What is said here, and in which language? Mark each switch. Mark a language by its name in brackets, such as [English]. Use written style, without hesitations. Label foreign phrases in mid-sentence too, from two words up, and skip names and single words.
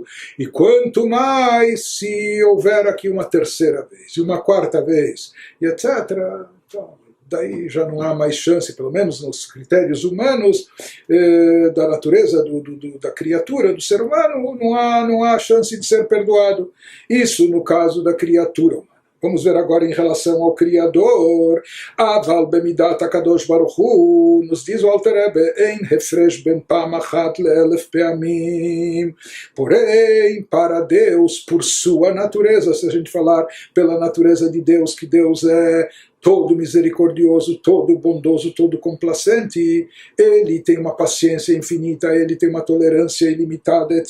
[Portuguese] E quanto mais se houver aqui uma terceira vez, e uma quarta vez, e etc., então, daí já não há mais chance, pelo menos nos critérios humanos, da natureza da criatura, do ser humano, não há chance de ser perdoado. Isso no caso da criatura humana. Vamos ver agora em relação ao Criador. [Hebrew] אבל במידת הקדוש ברוך הוא, [Portuguese] nos diz o [Hebrew] Alter Rebbe, אין הפרש בין פעם אחת לאלף פעמים. [Portuguese] Porém, para Deus, por sua natureza, se a gente falar pela natureza de Deus, que Deus é todo misericordioso, todo bondoso, todo complacente, ele tem uma paciência infinita, ele tem uma tolerância ilimitada, etc.